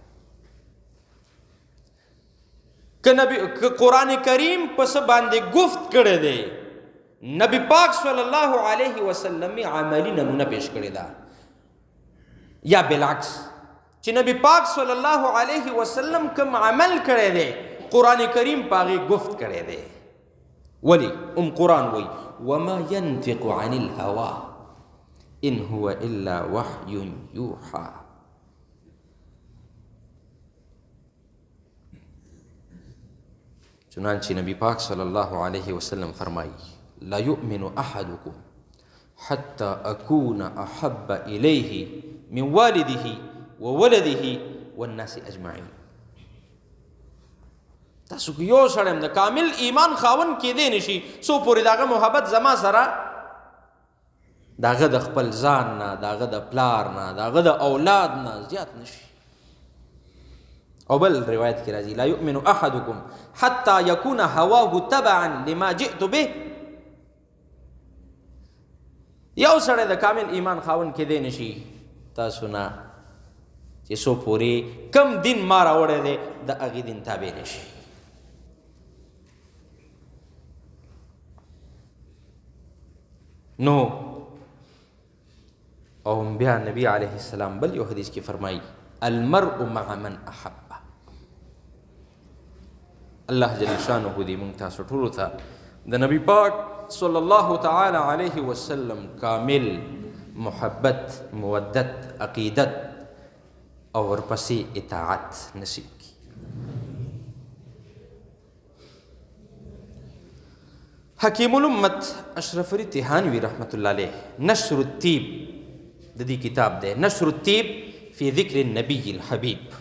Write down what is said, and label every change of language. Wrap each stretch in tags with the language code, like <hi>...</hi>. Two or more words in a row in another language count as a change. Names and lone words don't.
<ps>که قرآن کریم پس باندې گفت کړی دی، نبی پاک</ps> <ar>صلی الله علیه وسلم</ar> <ps>عملی نمونه پیش کړی دا، یا بالعکس چې نبی پاک</ps> <ar>صلی الله علیه وسلم</ar> <ps>کوم عمل کړی دی قرآن کریم پاغي گفت کړی دی. ولی قرآن وی</ps> <ar>وما ينطق عن الهوى ان هو الا وحی یوحى.</ar> <ps>چنانچہ نبی پاک</ps> <ar>صلی اللہ علیہ وسلم فرمائی لا یؤمن احدکم حتی اکون احب الیہ من والده وولده والناس اجمعین.</ar> <ps>تاسو که یو سړی د کامل ایمان خاوند کېدی نشي څو پورې دغه محبت زما سره دغه د خپل ځان نه، دغه د پلار نه، دغه د اولاد نه زیات نشي. او بل روایت کې راځي</ps> <ar>لا یؤمن احدکم حتی یکون هواه تبعا لما جئت به.</ar> <ps>یو سړی د کامل ایمان خاوند کېدی نشي تاسو نه چې څو پورې کم دین ما راوړی دی د هغې دین تابع نشي. نو او بیا نبی علیه السلام بل یو حدیث کې فرمایي</ps> <ar>المرء مع من احب.</ar> <ps>الله جل شانه دې مونږ تاسو ټولو ته د نبی پاک</ps> <ar>صلی الله تعالی علیه وسلم</ar> <ps>کامل محبت، مودت، عقیدت او ورپسې اطاعت نصیب کی. حکیم الامت اشرف علی تهانوی رحمت الله علیه نشر الطیب د دې کتاب دی، نشر الطیب فی ذکر النبی الحبیب.</ps>